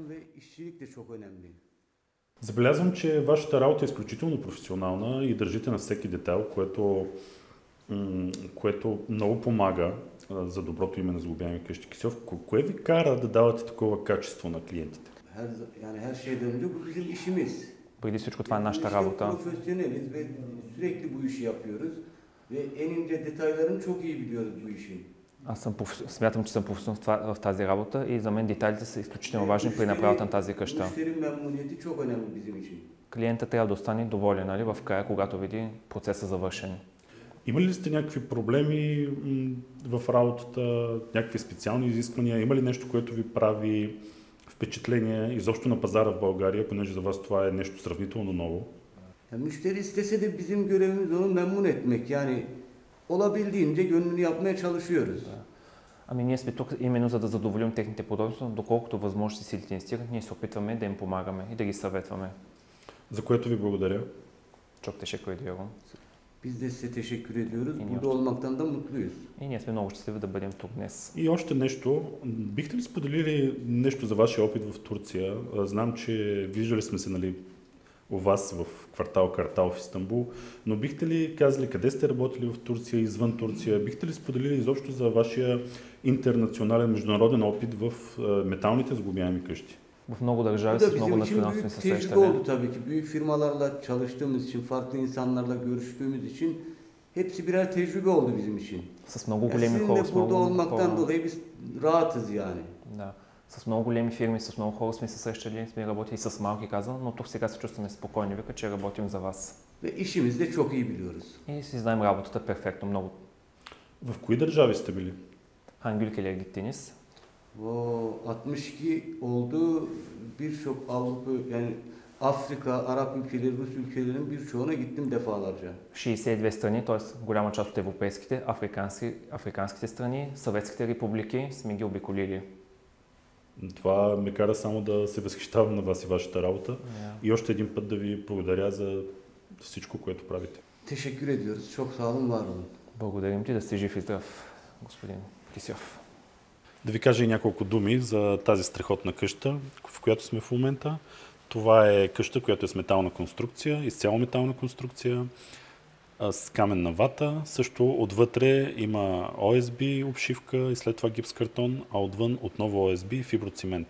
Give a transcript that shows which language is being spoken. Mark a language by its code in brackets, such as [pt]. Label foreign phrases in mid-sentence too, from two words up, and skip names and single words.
[bg] Забелязвам, че вашата работа е изключително професионална и държите на всеки детайл, което много помага за доброто име на Сглобяеми къщи Кисьов. Кое ви кара да давате такова качество на клиентите? [tr] Her şeyden önce bu bizim işimiz. [bg] Преди всичко това е нашата работа. [tr] Profesyoneliz ve sürekli bu işi yapıyoruz ve en ince detaylarını çok iyi biliyoruz bu işin. [bg] Аз смятам, че съм професионал в тази работа и за мен детайлите са изключително важни при направата на тази къща. [tr] Müşteri memnuniyeti çok önemli bizim için. [bg] Клиентът трябва да остане доволен, нали, в края, когато види процеса завършен. Имали ли сте някакви проблеми в работата, някакви специални изисквания? Има ли нещо, което ви прави впечатление изобщо на пазара в България, понеже за вас това е нещо сравнително ново? [tr] Müşteri istese de bizim görevimiz onu memnun etmek. Yani olabildiğince gönlünü yapmaya çalışıyoruz. [bg] Ами ние сме тук именно за да задоволим техните потребности, доколкото възможности силите ни стигат, ние се опитваме да им помагаме и да ги съветваме. За което ви благодаря. [tr] Çok teşekkür ediyorum. Biz de size teşekkür ediyoruz. Burada olmaktan da mutluyuz. [bg] И ние сме много щастливи да бъдем тук днес. И още нещо. Бихте ли споделили нещо за вашия опит в Турция? Знам, че виждали сме се, нали, у вас в квартал Картал в Истанбул, но бихте ли казали къде сте работили в Турция, извън Турция? Бихте ли споделили изобщо за вашия интернационален, международен опит в металните сглобяеми къщи? В много държави с много национални се [tr] Tecrübe [bg] срещаме. [tr] oldu tabii ki. Büyük firmalarla çalıştığımız için, farklı insanlarla görüştüğümüz için hepsi birer tecrübe oldu bizim için. [bg] С много големи [tr] Sizin [bg] хора, [tr] de [bg] с [tr] burada [bg] много [tr] olmaktan [bg] хора. [tr] dolayı biz rahatız yani. [bg] Да. С много големи фирми, с много хора сме се срещали, сме работили с малки, казвам, но тук сега се чувстваме спокойни, вика, че работим за вас. [tr] Ve işimizi de çok iyi biliyoruz. [bg] И си знаем работата перфектно, много. В кои държави сте били? [tr] Hangi ülkelere gittiniz? O 62 oldu. Birçok Avrupa, yani Afrika, Arap ülkeleri, Rus ülkelerinin birçoğuna gittim defalarca. [bg] 62 страни, т.е. голяма част от европейските, африканските страни, съветските републики сме ги обиколили. Това ме кара само да се възхищавам на вас и вашата работа. И още един път да ви благодаря за всичко, което правите. [tr] Teşekkür ediyoruz. Çok sağ olun, var olun. [bg] Благодарим ти, да си жив и здрав, господин Кисьов. Да ви кажа и няколко думи за тази страхотна къща, в която сме в момента. Това е къща, която е с метална конструкция, изцяло метална конструкция, с каменна вата. Също отвътре има ОСБ обшивка и след това гипс картон, а отвън отново ОСБ и фиброцимент.